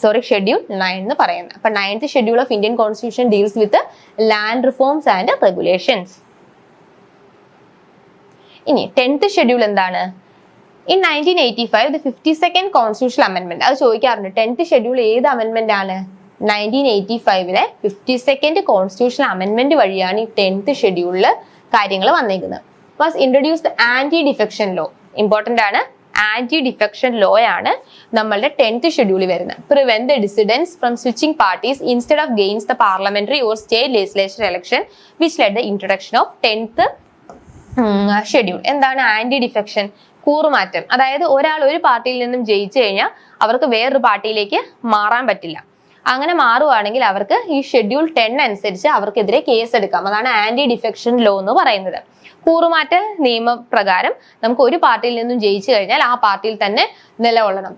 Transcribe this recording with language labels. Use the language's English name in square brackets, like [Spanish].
[Malayalam] Schedule 9 എന്ന് പറയുന്നത്. അപ്പൊ [English] 9th schedule of Indian constitution deals with land reforms and regulations. [Malayalam] ഇനി 10th ഷെഡ്യൂൾ എന്താണ്? [English] In 1985, the 52nd Constitutional Amendment. [Malayalam] അത് ചോദിക്കാറുണ്ട്. 10th ഷെഡ്യൂൾ ഏത് അമെന്റ്മെന്റ് ആണ്? 1985-ലെ 52nd Constitutional Amendment വഴിയാണ് ഈ 10th ഷെഡ്യൂളില് കാര്യങ്ങൾ വന്നേക്കുന്നത്. [English] Was introduced anti defection law. [Malayalam] Important ആണ്. ആന്റി ഡിഫെക്ഷൻ ലോ ആണ് നമ്മളുടെ 10th ഷെഡ്യൂളിൽ വരുന്നത്. [English] Prevent the dissidents from switching parties instead of gains the parliamentary or state legislature election which led the introduction of 10th schedule. [Malayalam] എന്താണ് anti defection? കൂറുമാറ്റം. അതായത് ഒരാൾ ഒരു പാർട്ടിയിൽ നിന്നും ജയിച്ചു കഴിഞ്ഞാൽ അവർക്ക് വേറൊരു പാർട്ടിയിലേക്ക് മാറാൻ പറ്റില്ല. അങ്ങനെ മാറുവാണെങ്കിൽ അവർക്ക് ഈ ഷെഡ്യൂൾ 10 അനുസരിച്ച് അവർക്കെതിരെ കേസ് എടുക്കാം. അതാണ് ആന്റി ഡിഫെക്ഷൻ ലോ എന്ന് പറയുന്നത്. കൂറുമാറ്റ നിയമപ്രകാരം നമുക്ക് ഒരു പാർട്ടിയിൽ നിന്നും ജയിച്ചു കഴിഞ്ഞാൽ ആ പാർട്ടിയിൽ തന്നെ നിലകൊള്ളണം.